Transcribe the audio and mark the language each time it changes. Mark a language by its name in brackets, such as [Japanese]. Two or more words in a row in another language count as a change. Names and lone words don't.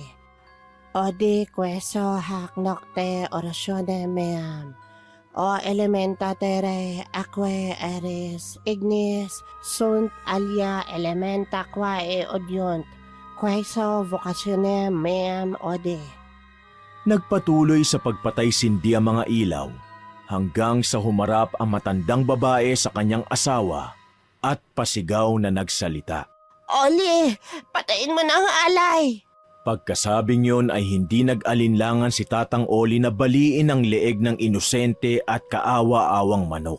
[Latin] Odi queso hac nocte oratione meam. O elementa terrae aquae aeris ignis sunt alia elementa quae odiunt. Queso vocationem meam odi. [Filipino] Nagpatuloy sa pagpatay-sindi ang mga ilaw hanggang sa humarap ang matandang babae sa kanyang asawa at pasigaw na nagsalita. Oli, patayin mo na ang alay! Pagkasabing yon ay hindi nag-alinlangan si Tatang Oli na baliin ang leeg ng inosente at kaawa-awang manok.